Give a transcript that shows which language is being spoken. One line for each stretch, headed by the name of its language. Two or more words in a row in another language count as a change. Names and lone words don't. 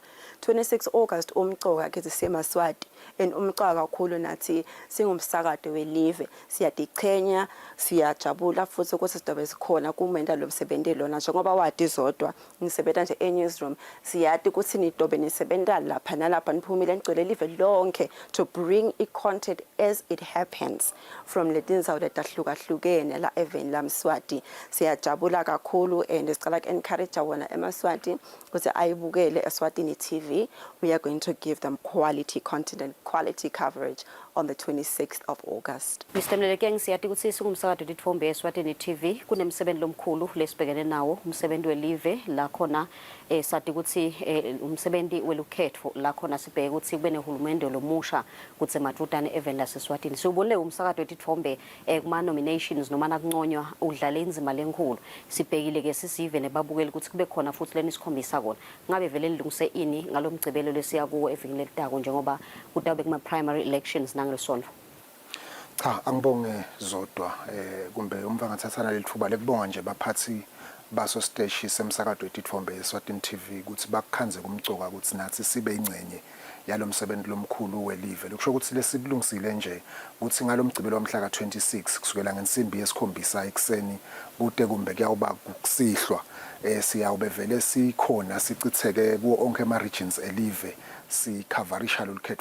Swati: 26 August umcoka ke sisemaswati and umcoka kakhulu nathi singumsakade welive siyadichenya siyajabula futhi ukuthi sidobe sikhona kumenda lo msebenzi lona njengoba wadi zodwa nisebenza nje e-newsroom siyati ukuthi nidobe nisebenza lapha nalapha niphumile ngcwele live lonke
English: to bring
Swati: i-content
English: as it happens
Swati: from le tinzawo letahlukahlukene la even la Mswati. Siyajabula kakhulu and sicela encourage wona eMswati ukuthi ayibukele Eswatini TV.
English: We are going to give them quality content and quality coverage on the 26th of August. Mr.
Swati: Mlelekeng siyati ukuthi sikumsakado litfombe Eswatini TV kunemsebenzi lomkhulu lesibhekene nawo umsebenzi welive la khona sathi ukuthi umsebenzi welukhetho la khona sibheke ukuthi kube nehulumende lomusha kutse madrutane even la Eswatini. Siubonile umsakado litfombe kuma nominations noma nakunconywa udlale inzima lenkulu. Sibhekile ke sisive nebabukeli ukuthi kube khona futhi lenisikhombisa kona. Ngabe vele nilungise ini ngalomgcibelo lesiya kuwo evikini letako njengoba kutabe kuma
English: primary elections
Swati: nangilesonto. Cha angibonge zodwa kumbe umva ngathathana lethuba lekubonga nje baphathi baso stage semsakado etithombe Eswatini TV ukuthi bakukhanze kumcoka ukuthi nathi sibe ingcenye yalomsebenzi lomkhulu welive. Lokusho ukuthi lesibulungisile nje ukuthi ngalomgcibelo womhla ka26 kusukela ngensimbi yesikhombisa ekseni kude kumbe kuyawuba kusihlwa siyawube vele sikhona sicitheke kuwo onke ama regions elive sicoverisha lolukhetho lethu.